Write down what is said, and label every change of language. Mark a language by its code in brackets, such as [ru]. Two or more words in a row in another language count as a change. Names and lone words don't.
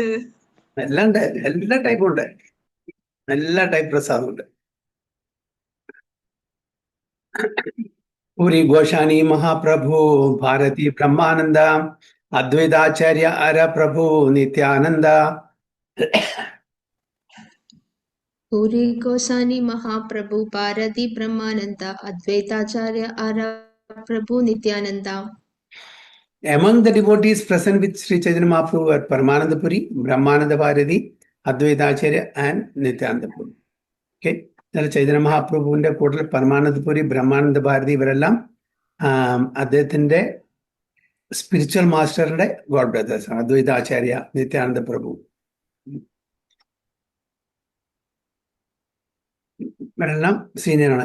[ml] എല്ലാം ഉണ്ട്, എല്ലാ ടൈപ്പും ഉണ്ട്, എല്ലാ ടൈപ്പ് പ്രസാദം ഉണ്ട്. പൂരി ഗോശാനി മഹാപ്രഭു, ഭാരതി ബ്രഹ്മാനന്ദ, അദ്വൈതാചാര്യ അര പ്രഭു നിത്യാനന്ദ. [en] Puri Goswami Mahaprabhu, Bharati Brahmananda, Advaitacharya Ara Prabhu Nityananda. Among the devotees present with Sri Chaitanya Mahaprabhu were Paramananda Puri, Brahmananda Bharati, Advaitacharya and Nityananda Puri. Okay. [ml] ചൈതന്യ മഹാപ്രഭുവിന്റെ കൂട്ടത്തിൽ പരമാനന്ദപുരി, ബ്രഹ്മാനന്ദ ഭാരതി ഇവരെല്ലാം അദ്ദേഹത്തിന്റെ [en] spiritual master's god brothers [ml] ആണ്. അദ്വൈതാചാര്യ, നിത്യാനന്ദ പ്രഭു ഇവരെല്ലാം സീനിയറാണ്.